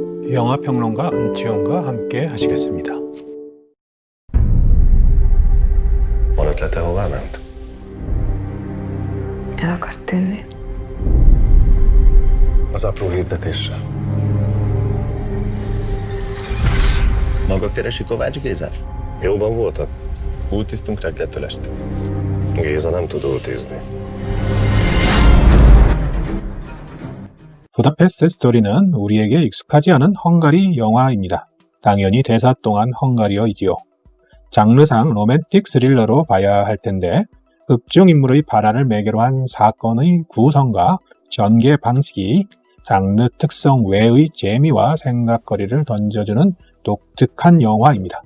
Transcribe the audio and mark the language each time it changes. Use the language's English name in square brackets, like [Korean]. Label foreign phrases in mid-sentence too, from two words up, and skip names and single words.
[Korean] 영화평론가 은지원과 함께 하시겠습니다. [Hungarian] Hol ötlete, hová ment? El akar tűnni. Az apró hirdetéssel. Maga keresi Kovács Gézát? Jóban voltak? Ultiztunk reggeltől estig. Géza nem tud ultizni. [Korean] 부다페스트 스토리는 우리에게 익숙하지 않은 헝가리 영화입니다. 당연히 대사 또한 헝가리어이지요. 장르상 로맨틱 스릴러로 봐야 할 텐데 극중 인물의 발화를 매개로 한 사건의 구성과 전개 방식이 장르 특성 외의 재미와 생각거리를 던져주는 독특한 영화입니다.